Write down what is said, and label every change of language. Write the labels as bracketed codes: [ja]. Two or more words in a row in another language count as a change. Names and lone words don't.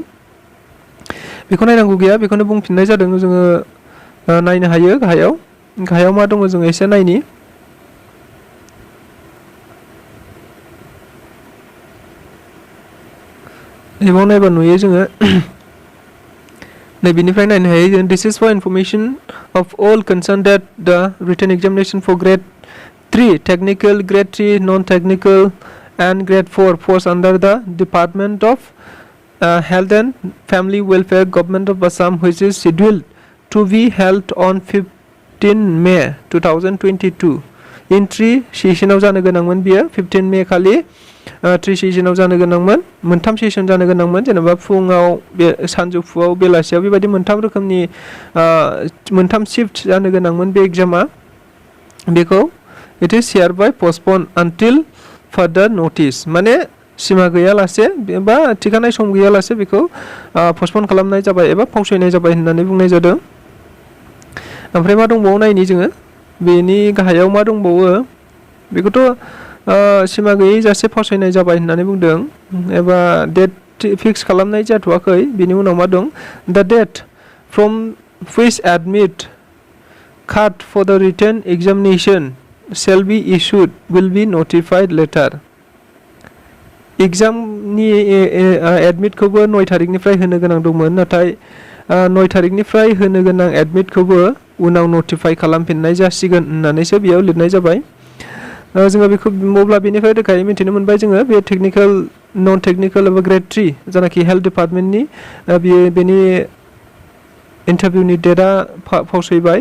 [brx] बेखौ नायनांगौ गैया बेखौनो बुंफिननाय जादों। जोङो नायनो हायो गाहायाव मा दङ जोङो एसे नायनि। नैबाव नायबा नुयो जोङो नैबेनिफ्राय नायनो हायो [en] this is for information of all concern that the written examination for grade 3 technical grade 3 non technical and grade 4 falls under the Department of Health and Family Welfare Government of Assam, which is scheduled to be held on 15 May 2022 in 3 [brx] सेसनाव जानो गोनांमोन बियो 15 मे खालि 3 सेसनाव जानो गोनांमोन 3 सेसन जानो गोनांमोन जेनेबा फुङाव सानजौफुआव बेलासियाव बेबायदि 3 रोखोमनि 3 शिफ्ट जानो गोनांमोन बे एग्जामा। बेखौ [en] it is hereby postponed until further notice [brx] माने सिमा गैयालासे बा थिखानाय सम गैयालासे बेखौ पस्टपन खालामनाय जाबाय एबा फावसायनाय जाबाय होननानै बुंनाय जादों। ओमफ्राय मा दंबावो नायनि जोङो बेनि गाहायाव मा दंबावो बेखौथ' सिमा गैयै जासे फावसायनाय जाबाय होननानै बुंदों एबा डेट फिक्स खालामनाय जाथ'वाखै। बिनि उनाव मा दं [en] the date from which admit card for the written examination shall be issued will be notified later. [brx] एग्जामनि एडमिटखौबो 9 तारिखनिफ्राय होनो गोनां दंमोन, नाथाय 9 तारिखनिफ्राय होनो गोनां एडमिटखौबो उनाव नटिफाइ खालामफिननाय जासिगोन होननानैसो बेयाव लिरनाय जाबाय। जोङो बेखौ अब्ला बेनिफ्राय रोखायै मिथिनो मोनबाय जोङो बे [en] technical non technical [brx] एबा ग्रेड 3 जानाखि [en] health department [brx] बेनि इन्टारभिउनि डेटआ फावसयबाय।